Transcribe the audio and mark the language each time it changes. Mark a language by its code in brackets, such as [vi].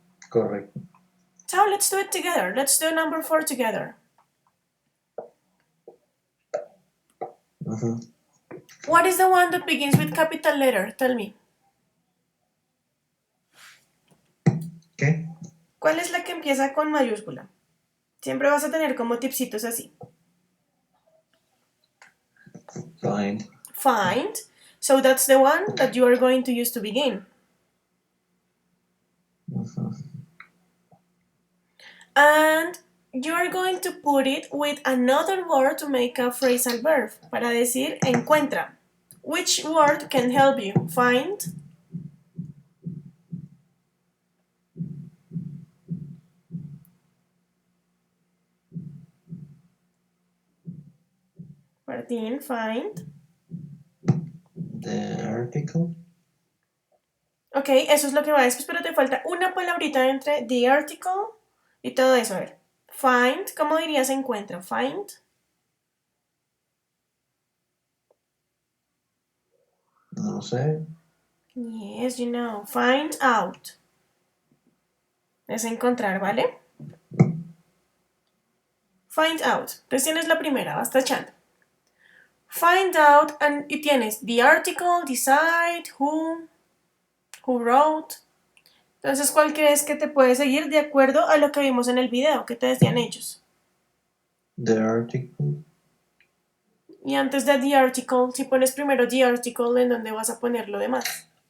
[es] Correcto. [en] So let's do it together. Let's do number 4 together. What is the one that begins with capital letter? Tell me. [es] ¿Qué? ¿Cuál es la que empieza con mayúscula? Siempre vas a tener como tipsitos así. [en] Find. Find. So that's the one that you are going to use to begin. And you are going to put it with another word to make a phrasal verb. [es] Para decir encuentra. [en] Which word can help you? Find. Martin, find. The article. [es] Ok, eso es lo que va después, pero te falta una palabrita entre [en] the article [es] y todo eso. A ver. Find, ¿cómo dirías encuentra? [en] Find. [es] No sé. [en] Yes, you know. Find out. [es] Es encontrar, ¿vale? [en] Find out. [es] Entonces tienes la primera, vas tachando. [en] Find out, [es] y tienes [en] the article, decide, who wrote. [es] Entonces, ¿cuál crees que te puede seguir de acuerdo a lo que vimos en el video que te decían ellos? [en] The article. [es] Y antes de [en] the article, [es] si pones primero the article, ¿en dónde vas a poner lo demás?